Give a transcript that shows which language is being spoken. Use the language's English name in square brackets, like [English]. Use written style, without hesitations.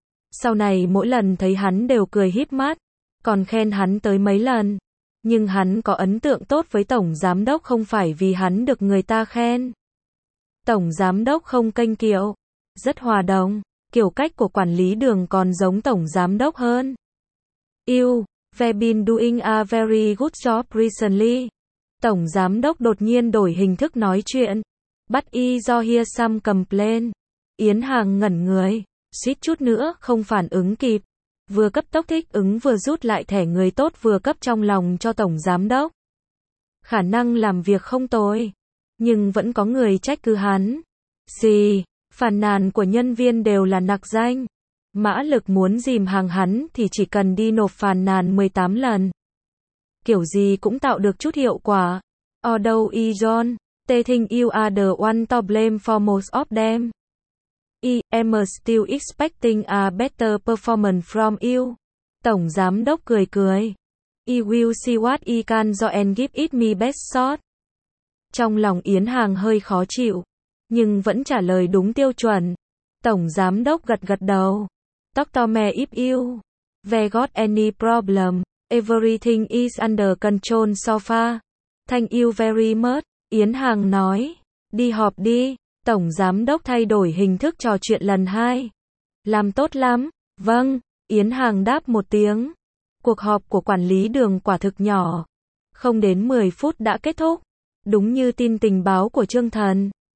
[Vietnamese] Sau này mỗi lần thấy hắn đều cười híp mắt, còn khen hắn tới mấy lần. Nhưng hắn có ấn tượng tốt với tổng giám đốc không phải vì hắn được người ta khen. Tổng giám đốc không kênh kiệu, rất hòa đồng, kiểu cách của quản lý đường còn giống tổng giám đốc hơn. [English] You have been doing a very good job recently. [Vietnamese] Tổng giám đốc đột nhiên đổi hình thức nói chuyện, [English] but I do hear some complaint. [Vietnamese] Yến Hàng ngẩn người, suýt chút nữa không phản ứng kịp, vừa cấp tốc thích ứng vừa rút lại thẻ người tốt vừa cấp trong lòng cho tổng giám đốc. Khả năng làm việc không tồi, nhưng vẫn có người trách cứ hắn. Xì, phàn nàn của nhân viên đều là nặc danh. Mã Lực muốn dìm hàng hắn thì chỉ cần đi nộp phàn nàn 18 lần. Kiểu gì cũng tạo được chút hiệu quả. [English] Although Ijon, they think you are the one to blame for most of them. I am still expecting a better performance from you. [Vietnamese] Tổng giám đốc cười cười. [English] I will see what I can do and give it my best shot. [Vietnamese] Trong lòng Yến Hàng hơi khó chịu, nhưng vẫn trả lời đúng tiêu chuẩn. Tổng giám đốc gật gật đầu. [English] Doctor Me, if you have got any problem, everything is under control so far. Thank you very much. Yến Hàng nói. [Vietnamese] Đi họp đi. Tổng giám đốc thay đổi hình thức trò chuyện lần hai. Làm tốt lắm. Vâng. Yến Hàng đáp một tiếng. Cuộc họp của quản lý đường quả thực nhỏ. Không đến 10 phút đã kết thúc. Đúng như tin tình báo của Trương Thần.